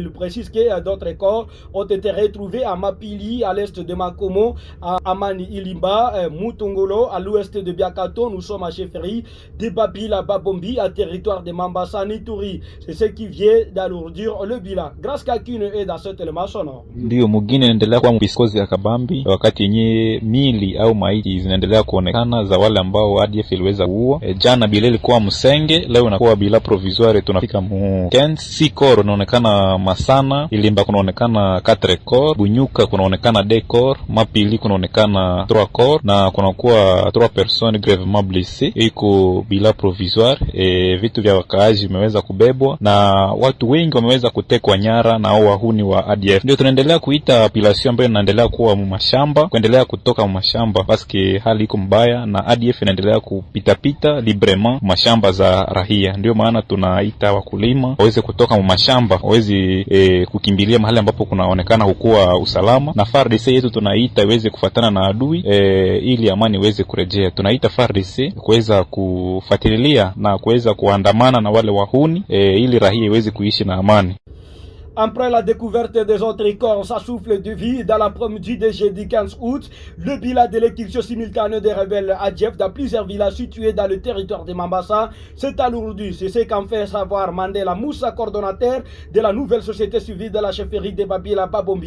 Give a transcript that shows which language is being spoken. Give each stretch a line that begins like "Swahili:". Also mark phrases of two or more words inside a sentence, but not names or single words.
French: Il précise que d'autres corps ont été retrouvés à Mapili, à l'est de Makomo, à Amani Ilimba, Mutongolo, à l'ouest de Biakato. Nous sommes à Cheferi, de Babila Babombi, à territoire de Mambasa, Nituri. C'est ce qui vient d'alourdir le bilan. Graska Ki est dans
Swahili: ndio mwingine inaendelea kuwa mbiskozi ya Kabambi, wakati yenye mili au maiti zinaendelea kuonekana za wale ambao ADF iliweza kuua. Jana bila ilikuwa Msenge, leo inakuwa
French: bila provisoire.
Swahili: Tunafika mu Kensi Koro inaonekana Masana, Ilimba kunaonekana 4 Kor, Bunyuka kunaonekana 2 Kor, Mapili kunaonekana 3 Kor, na kunakuwa 3
French: personnes gravement blessées
Swahili: iko
French: bila provisoire.
Swahili: Vitu vya wakaaji vimeweza kubebwa na watu wengi wameweza kutekwa nyara na wahuni wa ADF. Ndio tunaendelea kuita population ambayo inaendelea kuwa mashamba, kuendelea kutoka mashamba paske hali iko mbaya na ADF inaendelea kupita librement mashamba za rahia. Ndio maana tunaita wakulima waweze kutoka mashamba, waweze kukimbilia mahali ambapo kunaonekana hukuwa usalama, na FARDC yetu tunaita iweze kufuatana na adui ili amani iweze kurejea. Tunaita FARDC kuweza kufuatilia na kuweza kuandamana na wale wahuni ili rahia iweze kuishi na amani.
French: Après la découverte des autres corps s'essouffle de vie dans l'après-midi de jeudi 15 août, le bilan de l'exécution simultanée des rebelles ADF dans plusieurs villages situés dans le territoire de Mambasa s'est alourdi. C'est ce qu'en fait savoir Mandela Moussa, coordonnateur de la nouvelle société civile de la chefferie de Babila Babombi.